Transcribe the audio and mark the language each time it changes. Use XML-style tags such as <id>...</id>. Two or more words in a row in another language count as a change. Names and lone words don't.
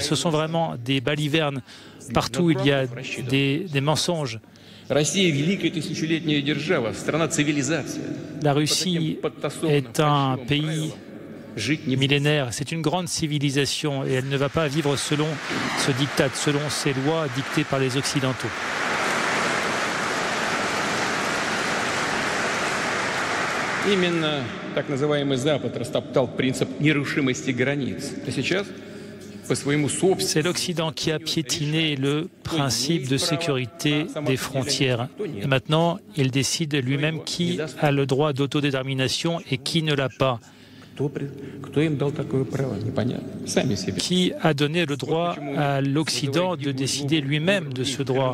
<fr>Ce sont vraiment des balivernes. Partout où il y a des mensonges. La Russie est un pays millénaire, c'est une grande civilisation et elle ne va pas vivre selon ce diktat, selon ces lois dictées par les Occidentaux.</fr> <ru>Именно так называемый Запад растоптал принцип нерушимости границ. А сейчас</ru> <fr>c'est l'Occident qui a piétiné le principe de sécurité des frontières. Et maintenant, il décide lui-même qui a le droit d'autodétermination et qui ne l'a pas. Qui a donné le droit à l'Occident de décider lui-même de ce droit?</fr>